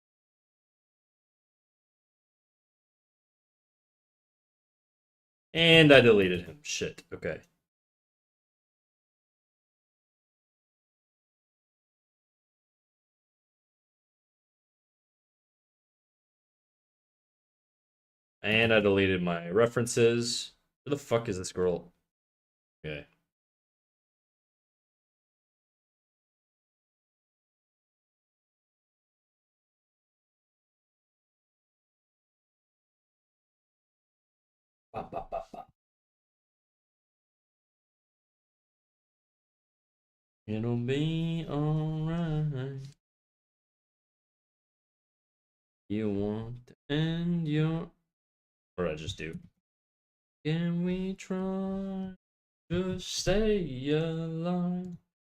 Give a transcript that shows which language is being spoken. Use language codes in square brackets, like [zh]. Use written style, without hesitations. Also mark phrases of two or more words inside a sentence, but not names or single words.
[en] And I deleted him. Shit. Okay. And I deleted my references. Where the fuck is this girl? Okay. Ba, ba, ba, ba. It'll be alright. You want to end your. Or I just do. Can we try to stay alive?